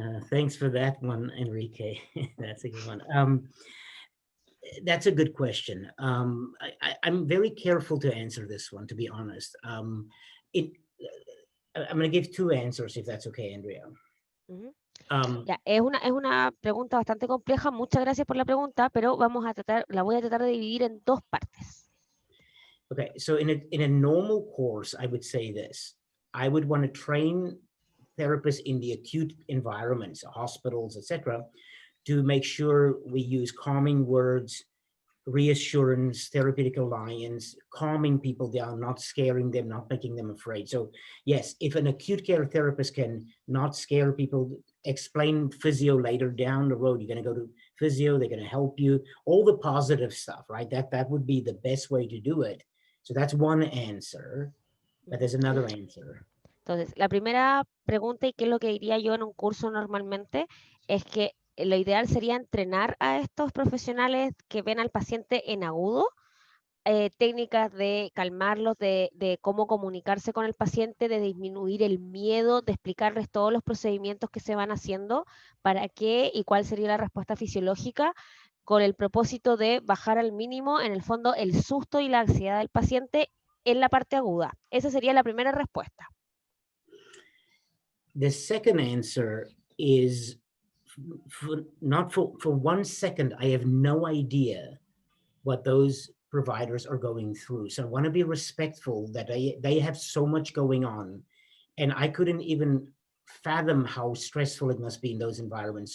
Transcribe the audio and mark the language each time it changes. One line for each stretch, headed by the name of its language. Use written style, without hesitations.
English: Thanks for that one, Enrique. That's a good one. That's a good question. I'm very careful to answer this one, to be honest. I'm going to give two answers, if that's okay, Andrea.
Spanish: Ya, es una pregunta bastante compleja. Muchas gracias por la pregunta, pero la voy a tratar de dividir en dos partes.
English: Okay, so in a normal course, I would say this. I would want to train therapists in the acute environments, hospitals, etc., to make sure we use calming words, reassurance, therapeutic alliance, calming people down, not scaring them, not making them afraid. So yes, if an acute care therapist can not scare people, explain physio later down the road, you're going to go to physio, they're going to help you, all the positive stuff, right? That would be the best way to do it. So that's one answer, but there's another answer.
Spanish: Entonces, la primera pregunta, y qué es lo que diría yo en un curso normalmente, es que lo ideal sería entrenar a estos profesionales que ven al paciente en agudo, técnicas de calmarlos, de cómo comunicarse con el paciente, de disminuir el miedo, de explicarles todos los procedimientos que se van haciendo, para qué y cuál sería la respuesta fisiológica, con el propósito de bajar al mínimo, en el fondo, el susto y la ansiedad del paciente en la parte aguda. Esa sería la primera respuesta.
English: The second answer is not for 1 second, I have no idea what those providers are going through. So I want to be respectful that they have so much going on, and I couldn't even fathom how stressful it must be in those environments.